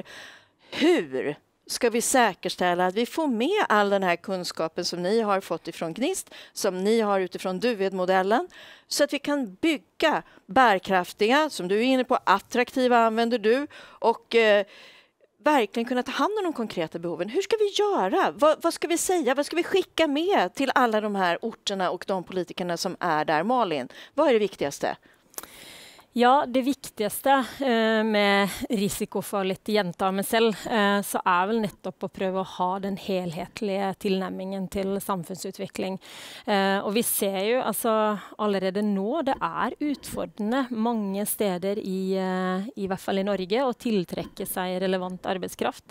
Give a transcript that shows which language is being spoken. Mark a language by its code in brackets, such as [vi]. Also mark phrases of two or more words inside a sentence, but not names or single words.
[sv] Hur ska vi säkerställa att vi får med all den här kunskapen som ni har fått ifrån GNIST, som ni har utifrån Duvedmodellen, så att vi kan bygga bärkraftiga, som du är inne på, attraktiva använder du, och verkligen kunna ta hand om de konkreta behoven. Hur ska vi göra? Vad ska vi säga? Vad ska vi skicka med till alla de här orterna och de politikerna som är där? Malin, vad är det viktigaste? [no] Ja, det viktigaste med risiko for litt gjenta meg selv, så er vel nettopp å prøve å ha den helhetlige tilnærmingen til samfunnsutvikling. Og vi ser jo altså allerede nå, det er utfordrende mange steder i hvert fall i Norge å tiltrekke seg relevant arbeidskraft.